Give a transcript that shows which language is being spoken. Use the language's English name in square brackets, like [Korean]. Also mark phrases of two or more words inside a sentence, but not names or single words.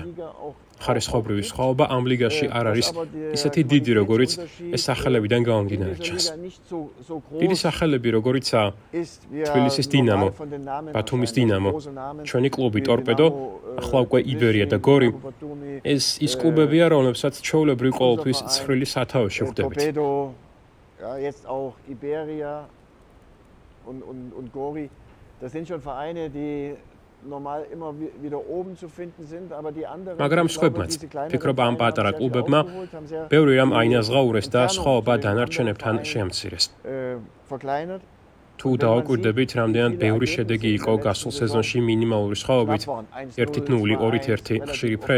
[Georgian] ხარისხობრივი სხვაობა ამ ლიგაში არ არის ისეთი დიდი, როგორიც ეს სახელებიდან გამომდინარე ჩანს. დიდი სახელები, როგორიცაა თბილისის დინამო, ბათუმის დინამო, ჩვენი კლუბი ტორპედო, ახლა უკვე იბერია და გორი, ეს ის კლუბებია, რომლებსაც ჩვეულებრივ ყოველთვის ცხრილი სათავეში ვხვდებით. [German] Jetzt auch Iberia und Gori, das sind schon Vereine, die normal immer wieder oben zu finden sind, aber die anderen [Georgian] მაგრამ სხვებმაც ფიქრობ ამ პატარა კლუბებმა ბევრი რამ აინაზღაურეს და სხვაობა დანარჩენებთან შეამცირეს. [German] verkleinert. [Georgian] თუ დაუკვირდებით, რამდენად ბევრი შედეგი იყო გასულ სეზონში მინიმალური სხვაობით 1-0, 2-1, ხშირი ფრე.